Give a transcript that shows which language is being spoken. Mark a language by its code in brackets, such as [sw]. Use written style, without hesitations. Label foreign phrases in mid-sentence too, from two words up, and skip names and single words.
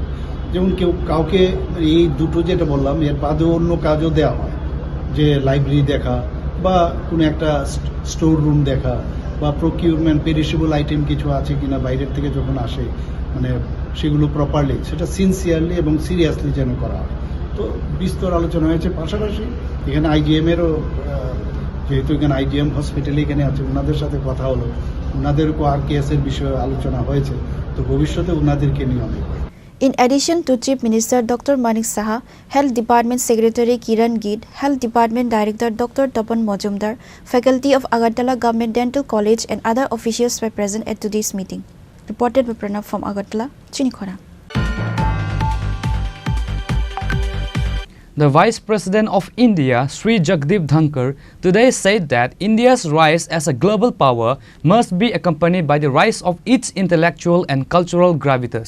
[bn] যেমন কাউকে এই দুটো যেটা বললাম এর বাদেও অন্য কাজও দেওয়া হয়, যে লাইব্রেরি দেখা বা কোনো একটা [en] store room [bn] দেখা বা [en] procurement perishable item [bn] কিছু আছে কিনা বাইরের থেকে যখন আসে মানে সেগুলো প্রপারলি সেটা সিনসিয়ারলি এবং সিরিয়াসলি যেন করা হয়। তো বিস্তর আলোচনা হয়েছে। পাশাপাশি এখানে আইজিএমেরও, যেহেতু এখানে আইজিএম হসপিটালে এখানে আছে, ওনাদের সাথে কথা হলো, ওনাদেরকেও আর কেসের বিষয়ে আলোচনা হয়েছে। তো ভবিষ্যতে ওনাদেরকে নিয়ে অনেক। [en] In addition to Chief Minister Dr. Manik Saha, Health Department Secretary Kiran Gid, Health Department Director Dr. Tapan Majumdar, faculty of Agartala Government Dental College and other officials were present at today's meeting. Reported by Pranav from Agartala, Chini Khorang. The Vice President of India, Sri Jagdeep Dhankar, today said that India's rise as a global power must be accompanied by the rise of its intellectual and cultural gravitas.